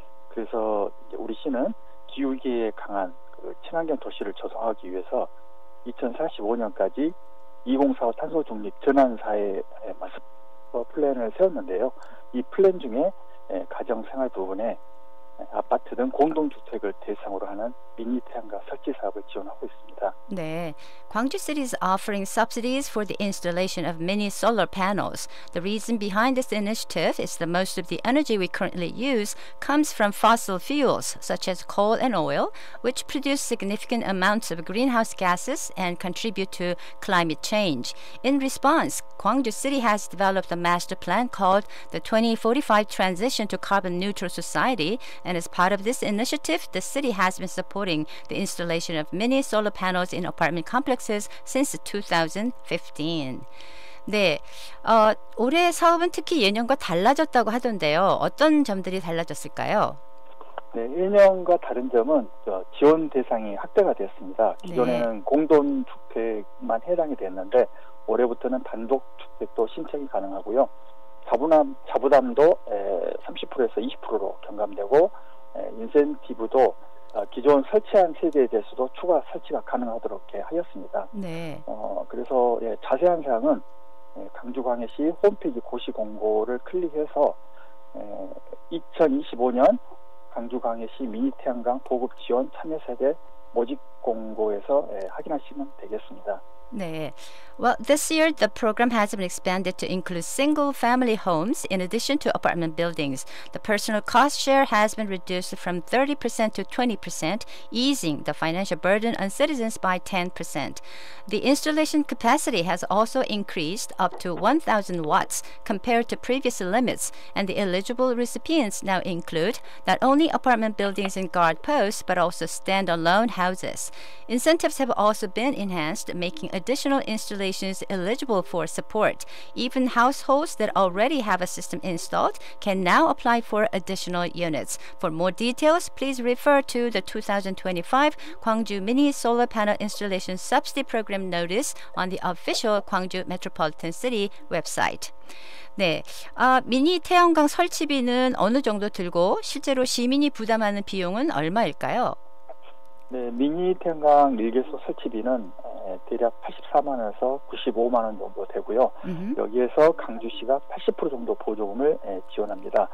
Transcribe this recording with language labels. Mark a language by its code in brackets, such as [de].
[ko] 그래서 이제 우리 시는 기후위기에 강한 친환경 도시를 조성하기 위해서 2045년까지 2045 탄소 중립 전환 사회 마스터 플랜을 세웠는데요. 이 플랜 중에 가정 생활 부분에 아파트 등 공동주택을 대상으로 하는 미니 태양광 설치 사업을 지원하고 있습니다. [en] 네, Gwangju City is offering subsidies for the installation of mini solar panels. The reason behind this initiative is that most of the energy we currently use comes from fossil fuels, such as coal and oil, which produce significant amounts of greenhouse gases and contribute to climate change. In response, Gwangju City has developed a master plan called the 2045 Transition to Carbon Neutral Society, and as part of this initiative, the city has been supporting the installation of mini solar panels in apartment complexes since 2015. [ko] 네, 올해 사업은 특히 예년과 달라졌다고 하던데요. 어떤 점들이 달라졌을까요? 네, 1년과 다른 점은 지원 대상이 확대가 되었습니다. 기존에는 네. 공동주택만 해당이 됐는데 올해부터는 단독주택도 신청이 가능하고요. 자부담도 30%에서 20%로 경감되고 인센티브도 기존 설치한 세대에 대해서도 추가 설치가 가능하도록 하였습니다. 네. 그래서 자세한 사항은 광주광역시 홈페이지 고시 공고를 클릭해서 2025년 광주 광해시 미니 태양광 보급 지원 참여 세대 모집 공고에서 확인하시면 되겠습니다. 네. [en] Well, this year the program has been expanded to include single-family homes in addition to apartment buildings. The personal cost share has been reduced from 30% to 20%, easing the financial burden on citizens by 10%. The installation capacity has also increased up to 1,000 watts compared to previous limits, and the eligible recipients now include not only apartment buildings and guard posts, but also standalone houses. Incentives have also been enhanced, making additional installations eligible for support. Even households that already have a system installed can now apply for additional units. For more details, please refer to the 2025 Gwangju Mini Solar Panel Installation Subsidy Program notice on the official Gwangju Metropolitan City website. [ko] 네, 미니 태양광 설치비는 어느 정도 들고 실제로 시민이 부담하는 비용은 얼마일까요? 네, 미니 태양광 일개소 설치비는 대략 84만 원에서 95만 원 정도 되고요. 여기에서 강주시가 80% 정도 보조금을 지원합니다.